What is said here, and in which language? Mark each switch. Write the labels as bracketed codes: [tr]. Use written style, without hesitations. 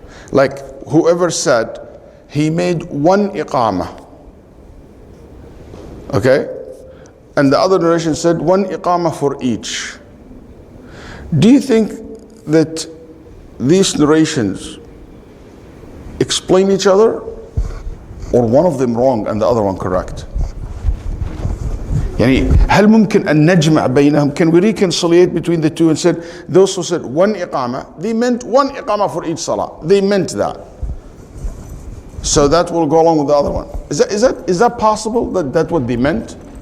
[en] Like whoever said he made one iqamah, okay, and the other narration said one iqamah for each. Do you think that these narrations explain each other, or one of them wrong and the other one correct? [ar] يعني هل ممكن أن نجمع بينهم? [en] Can we reconciliate between the two and said those who said one iqamah, they meant one iqamah for each salah. They meant that. So that will go along with the other one. Is that possible, that that's what they meant?